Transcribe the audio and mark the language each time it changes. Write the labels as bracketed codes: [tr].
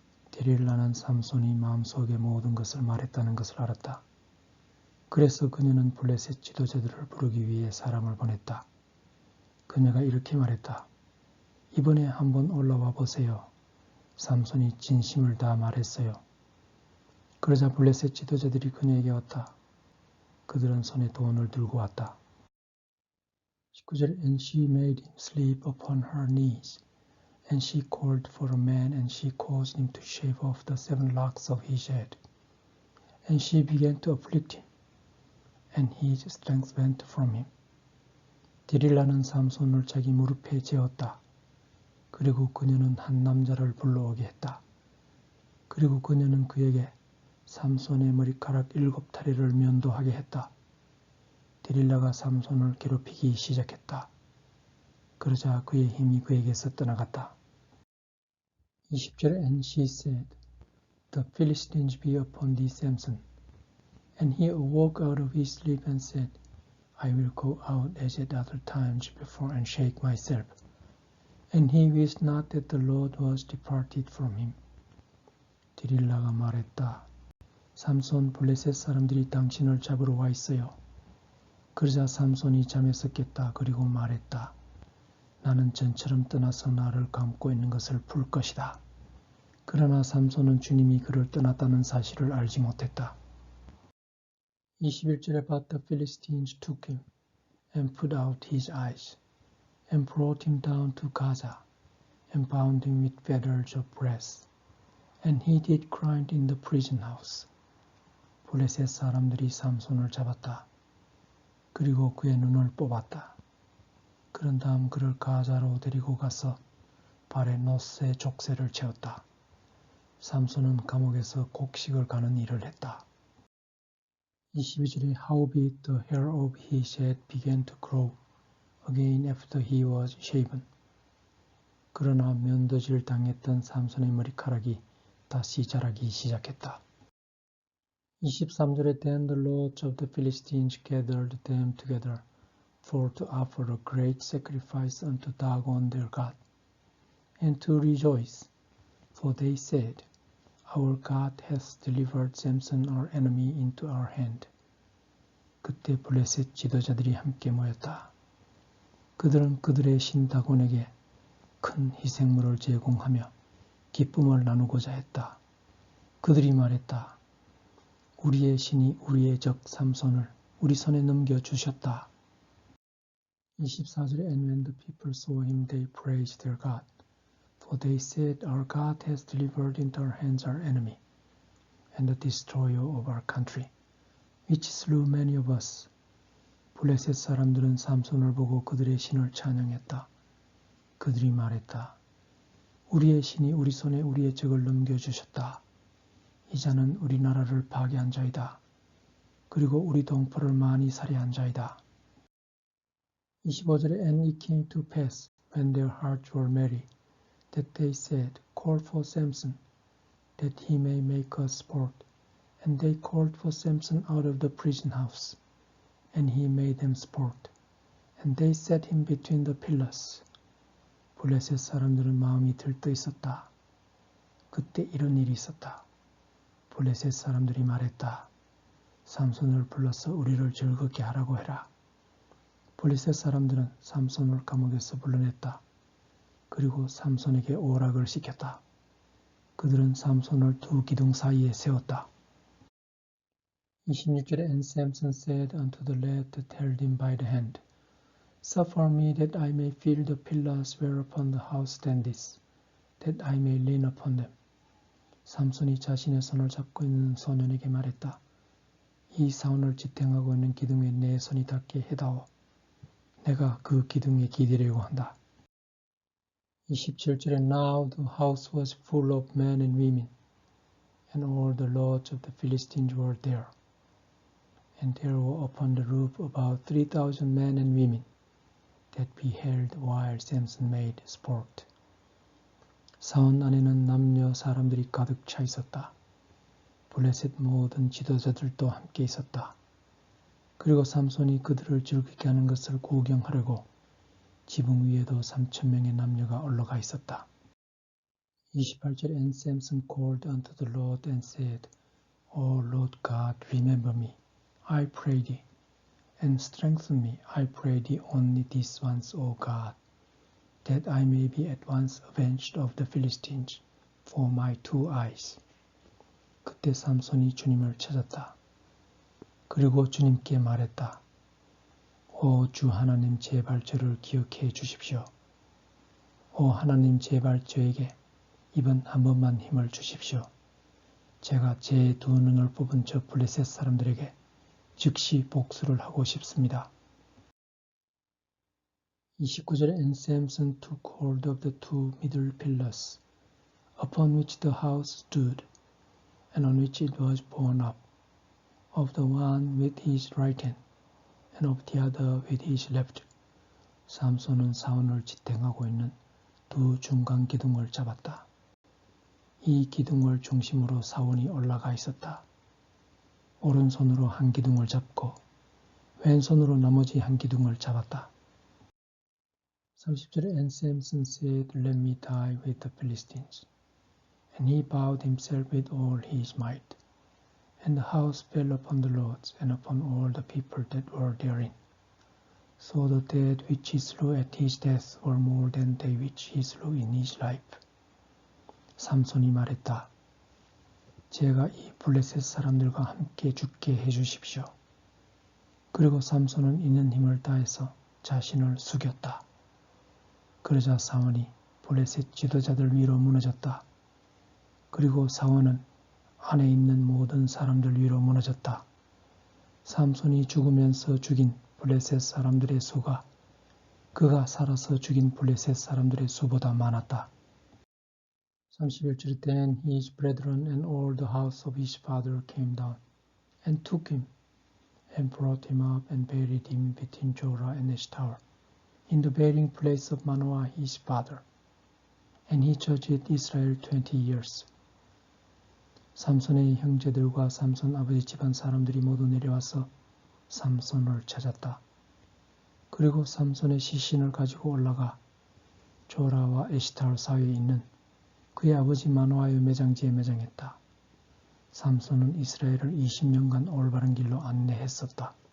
[ko] 데릴라는 삼손이 마음속의 모든 것을 말했다는 것을 알았다. 그래서 그녀는 블레셋 지도자들을 부르기 위해 사람을 보냈다. 그녀가 이렇게 말했다. 이번에 한번 올라와 보세요. 삼손이 진심을 다 말했어요. 그러자 블레셋 지도자들이 그녀에게 왔다. 그들은 손에 돈을 들고 왔다. 19절 [en] And she made him sleep upon her knees. And she called for a man and she caused him to shave off the 7 locks of his head. And she began to afflict him. And his strength went from him. [ko] 디릴라는 삼손을 자기 무릎에 재었다. 그리고 그녀는 한 남자를 불러오게 했다. 그리고 그녀는 그에게 삼손의 머리카락 7타리를 면도하게 했다. 디릴라가 삼손을 괴롭히기 시작했다. 그러자 그의 힘이 그에게서 떠나갔다. 20절 [en] And she said, The Philistines be upon thee, Samson. And he awoke out of his sleep and said, I will go out as at other times before and shake myself. And he wist not that the Lord was departed from him. [ko] 디릴라가 말했다. 삼손 블레셋 사람들이 당신을 잡으러 와 있어요. 그러자 삼손이 잠에서 깼다. 그리고 말했다. 나는 전처럼 떠나서 나를 감고 있는 것을 풀 것이다. 그러나 삼손은 주님이 그를 떠났다는 사실을 알지 못했다. 21절에 [en] But the Philistines took him and put out his eyes and brought him down to Gaza and bound him with fetters of brass. And he did grind in the prison house. [ko] 블레셋 사람들이 삼손을 잡았다. 그리고 그의 눈을 뽑았다. 그런 다음 그를 가자로 데리고 가서 발에 노쇠 족쇄를 채웠다. 삼손은 감옥에서 곡식을 가는 일을 했다. 22절에 [en] Howbeit the hair of his head began to grow again after he was shaven. [ko] 그러나 면도질 당했던 삼손의 머리카락이 다시 자라기 시작했다. 23절에 [en] Then the lords of the Philistines gathered them together for to offer a great sacrifice unto Dagon their God, and to rejoice, for they said, Our God hath delivered Samson our enemy into our hand. [ko] 그때 블레셋 지도자들이 함께 모였다. 그들은 그들의 신 다곤에게 큰 희생물을 제공하며 기쁨을 나누고자 했다. 그들이 말했다. 우리의 신이 우리의 적 삼손을 우리 손에 넘겨주셨다. 24절에 [en] And when the people saw him, they praised their God. For they said, Our God has delivered into our hands our enemy, and the destroyer of our country, which slew many of us. [ko] 블레셋 사람들은 삼손을 보고 그들의 신을 찬양했다. 그들이 말했다. 우리의 신이 우리 손에 우리의 적을 넘겨주셨다. 이 자는 우리나라를 파괴한 자이다. 그리고 우리 동포를 많이 살해한 자이다. 25절에 [en] And it came to pass, when their hearts were merry, that they said, Call for Samson, that he may make us sport. And they called for Samson out of the prison house, and he made them sport. And they set him between the pillars. [ko] 블레셋 사람들은 마음이 들떠 있었다. 그때 이런 일이 있었다. 블레셋 사람들이 말했다. 삼손을 불러서 우리를 즐겁게 하라고 해라. 블레셋 사람들은 삼손을 감옥에서 불러냈다. 그리고 삼손에게 오락을 시켰다. 그들은 삼손을 두 기둥 사이에 세웠다. 26절에 [en] And Samson said unto the lad that held him by the hand, Suffer me that I may feel the pillars whereupon the house standeth, that I may lean upon them. [ko] 삼손이 자신의 손을 잡고 있는 소년에게 말했다. 이 사원을 지탱하고 있는 기둥에 내 손이 닿게 해다오. 내가 그 기둥에 기대려고 한다. 27절에 [en] Now the house was full of men and women, and all the lords of the Philistines were there. And there were upon the roof about 3,000 men and women that beheld while Samson made sport. [ko] 사원 안에는 남녀 사람들이 가득 차 있었다. 블레셋 모든 지도자들도 함께 있었다. 그리고 삼손이 그들을 즐겁게 하는 것을 구경하려고 지붕 위에도 3,000명의 남녀가 올라가 있었다. 28절 [en] And Samson called unto the Lord and said, O Lord God, remember me, I pray thee, and strengthen me, I pray thee only this once, O God, that I may be at once avenged of the Philistines. for my two eyes. [ko] 그때 삼손이 주님을 찾았다. 그리고 주님께 말했다. 오 주 하나님 제발 저를 기억해 주십시오. 오 하나님 제발 저에게 이번 한 번만 힘을 주십시오. 제가 제 두 눈을 뽑은 저 블레셋 사람들에게 즉시 복수를 하고 싶습니다. 29절에 [en] And Samson took hold of the two middle pillars, upon which the house stood, and on which it was borne up, of the one with his right hand, and of the other with his left. [ko] 삼손은 사원을 지탱하고 있는 두 중간 기둥을 잡았다. 이 기둥을 중심으로 사원이 올라가 있었다. 오른손으로 한 기둥을 잡고 왼손으로 나머지 한 기둥을 잡았다. 30절에 [en] And Samson said, Let me die with the Philistines. And he bowed himself with all his might. And the house fell upon the lords and upon all the people that were therein. So the dead which he slew at his death were more than they which he slew in his life. [ko] 삼손이 말했다. 제가 이 블레셋 사람들과 함께 죽게 해주십시오. 그리고 삼손은 있는 힘을 다해서 자신을 숙였다. 그러자 사원이 블레셋 지도자들 위로 무너졌다. 그리고 사원은 안에 있는 모든 사람들 위로 무너졌다. 삼손이 죽으면서 죽인 블레셋 사람들의 수가 그가 살아서 죽인 블레셋 사람들의 수보다 많았다. 31절에 [en] Then his brethren and all the house of his father came down and took him and brought him up and buried him between Jorah and Eshtaol in the burying place of Manoah his father. And he judged Israel 20 years. [ko] 삼손의 형제들과 삼손 아버지 집안 사람들이 모두 내려와서 삼손을 찾았다. 그리고 삼손의 시신을 가지고 올라가 조라와 에시타올 사이에 있는 그의 아버지 마노아의 매장지에 매장했다. 삼손은 이스라엘을 20년간 올바른 길로 안내했었다.